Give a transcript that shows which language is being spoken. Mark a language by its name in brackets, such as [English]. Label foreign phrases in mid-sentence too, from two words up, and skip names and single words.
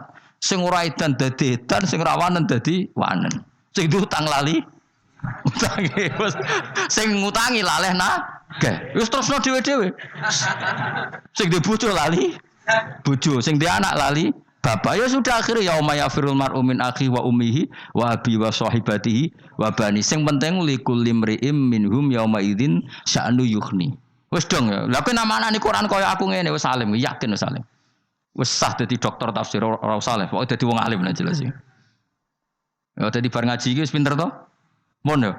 [Javanese] Sing ora edan dadi edan, sing ora wanen dadi wanen. Sing utang lali utange wis sing ngutangi laleh nagih. Wis terusno dhewe-dhewe. Sing di bojo lali bojo, sing di anak lali bapak. [Indonesian] Ya sudah akhirnya [Arabic] يوم يفر المرء من أخي وأمه وأبي وصاحبته وبني. [Javanese] Sing penting [Arabic] لكل امرئ منهم يومئذ شأن يغني. [Javanese] Wis dong ya. Lah kowe namane Quran kaya aku ngene wis alim, yakin wis alim. Wis sah dadi dokter tafsir ora usah le, pokoke dadi wong alim lah jelas iki. Ya dadi bar ngaji iki wis pinter to? Mon yo.